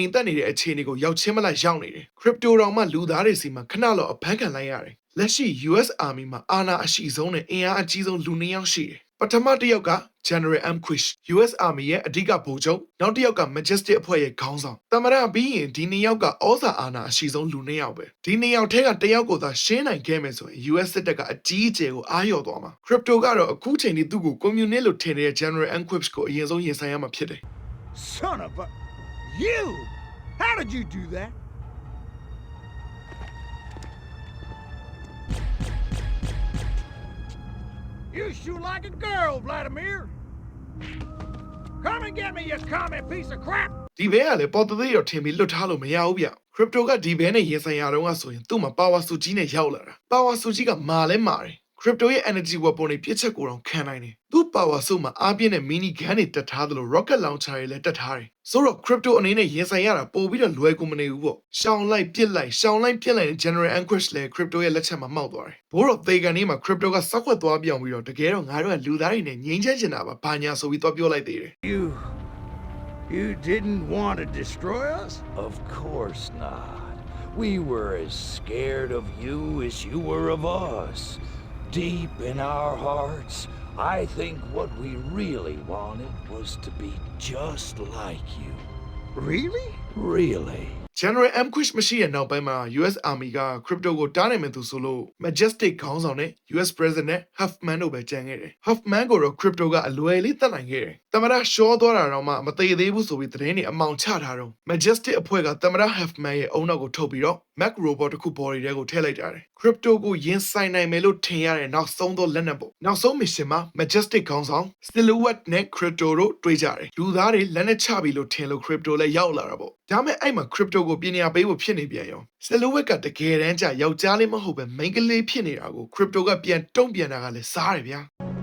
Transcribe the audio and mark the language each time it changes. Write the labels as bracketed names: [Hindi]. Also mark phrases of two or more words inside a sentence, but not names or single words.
[Burmese] မ်သက်နေတဲ့အခြေအနေကိုရောက်ချင်းမလိုက်ရောက်နေတယ် crypto တောင်မှလူသားတွေစီမှာခဏလောက်အဖမ်းခံလိုက်ရတယ်လက်ရှိ US Army မှာအာဏာအရှိဆုံးနဲ့အင်အားအကြီးဆုံးလူနှစ်ယောက်ရှိတယ်ပထမတစ်ယောက်က General Amquish US Army ရဲ့အဓိကဗိုလ်ချုပ်နောက်တစ်ယောက်က Majestic အဖွဲ့ရဲ့ခေါင်းဆောင်တမရပြီးရင်ဒီနှစ်ယောက်ကဩဇာအာဏာအရှိဆုံးလူနှစ်ယောက်ပဲဒီနှစ်ယောက်ထဲကတစ်ယောက်ကိုသာရှင်းနိုင်ခဲ့မယ်ဆိုရင် US စစ်တပ်ကအကြီးအကျယ်ကိုအားလျော့သွားမှာ Crypto ကတော့အခုချိန်ထိသူ့ကို communist လို့ထင်နေတဲ့ General Amquish ကိုအရင်ဆုံးရင်ဆိုင်ရမှာဖြစ်တယ် [English] Son of a... You! How did you do that? You shoot like a girl, Vladimir! Come and get me, you commie piece of crap! [Burmese] ဒီဘဲကလည်းပေါ်တသေးတော့ထင်ပြီးလွတ်ထားလို့မရဘူးဗျ Crypto ကဒီဘဲနဲ့ရင်ဆိုင်ရတော့ကဆိုရင်သူ့မှာ power စုကြီးနဲ့ရောက်လာတာ power စုကြီးကမာလဲမာတယ် Crypto ရဲ့ [English] energy weapon [Burmese] တွေပြစ်ချက်ကိုတော့ခံနိုင်တယ်သူ့ power စုမှာအားပြင်းတဲ့ [English] mini gun [Burmese] တွေတက်ထားသလို [English] rocket launcher [Burmese] တွေလည်းတက်ထားတယ်ဆိုတော့ Crypto အနေနဲ့ရင်ဆိုင်ရတာပို့ပြီးတော့လွယ်ကူမနေဘူးပေါ့ရှောင်းလိုက်ပြစ်လိုက်ရှောင်းလိုက်ပြစ်လိုက်တဲ့ General Amquish လည်း Crypto ရဲ့လက်ချက်မှာမှောက်သွားတယ်ဘိုးတော့သေကန်နေမှာ Crypto ကစောက်ခွက်သွားပြောင်းပြီးတော့တကယ်တော့ငါတို့ကလူသားတွေနဲ့ငြိမ်းချမ်းချင်တာပါဘာညာဆိုပြီးတော့ပြောလိုက်သေးတယ် [English] You didn't want to destroy us? Of course not. We were as scared of you as you were of us. Deep in our hearts, I think what we really wanted was to be just like you. Really? Really. [Burmese] General Amquish မရှိတဲ့နောက်ပိုင်းမှာ US Army က Crypto ကိုတားနိုင်မယ်သူဆိုလို့ Majestic ခေါင်းဆောင်နဲ့ US President Huffman တို့ပဲကြံခဲ့တယ် Huffman ကိုတော့ Crypto ကအလွယ်လေးတတ်နိုင် ခဲ့တယ်တမရရှောသွားတာတော့မှမသေးသေးဘူးဆိုပြီးသတင်းတွေအမောင်ချထားတော့ Majestic အဖွဲ့ကတမရ Huffman ရဲ့အုံနောက်ကိုထုတ်ပြီးတော့ Mac Robot တစ်ခု body ထဲကိုထည့်လိုက်တာတယ် Crypto ကိုရင်ဆိုင်နိုင်မယ်လို့ထင်ရတဲ့နောက်ဆုံးသောလက်နက်ပေါ့နောက်ဆုံး mission မှာ Majestic ခေါင်းဆောင် Silhouette နဲ့ Crypto တို့တွေ့ကြတယ်လူသားတွေလက်နက်ချပြီလို့ထင်လို့ Crypto လည်းရောက်လာတာပေါ့ဒါမဲ့အဲ့မှာ Crypto ကိုပညာပေးဖို့ဖြစ်နေပြန်ရော Silhouette ကတကယ်တမ်းကျယောက်ျားလေးမဟုတ်ပဲမိန်းကလေးဖြစ်နေတာကို Crypto ကပြန်တုံ့ပြန်တာကလည်းစားတယ်ဗျာ